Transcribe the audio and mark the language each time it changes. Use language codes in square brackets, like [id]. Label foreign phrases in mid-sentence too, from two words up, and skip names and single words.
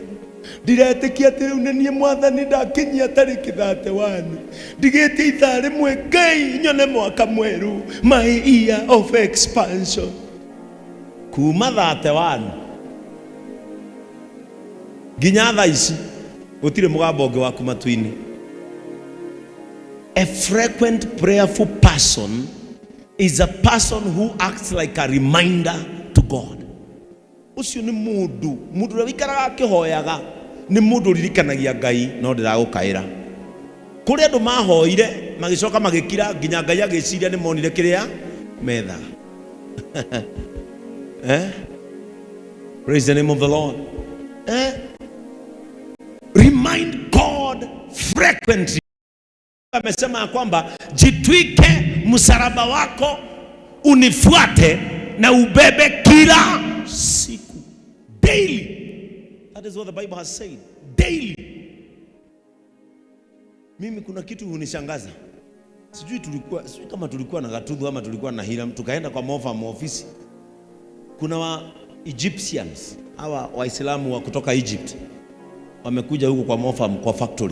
[ki] Ndiretĩkia atĩ rĩu nĩ niĩ Mwathani ndakinyia tariki 31. Ndigĩtie ithaa rĩmwe Ngai nyone mwaka mweru, [en] my year of expansion. [ki] Kuma 31 nginya thaa ici gũtirĩ mũgambo ũngĩ waku matu-inĩ. [en] A frequent prayerful person is a person who acts like a reminder to God. [ki] Ucio ni mundu ũrĩa wikaraga akĩhoyaga, ni mundu ũririkanagia Ngai no ndĩragũkaĩra. Kũrĩ andũ mahoire magĩcoka magĩkira nginya Ngai agĩciria nĩ monire kĩrĩa metha. [en] Praise the name of the Lord. Remind God frequently. [sw] Amesema kwamba jitwike msalaba wako unifuate na ubebe kila siku. [en] Daily. That is what the Bible has said. Daily. [sw] Mimi kuna kitu hunishangaza. Sijui kama tulikuwa na Gatudhu ama tulikuwa na Hiram, tukaenda kwa Mofam ofisi. Kuna wa Egyptians, hawa Waislamu wa kutoka Egypt wamekuja huko kwa Mofam kwa factory.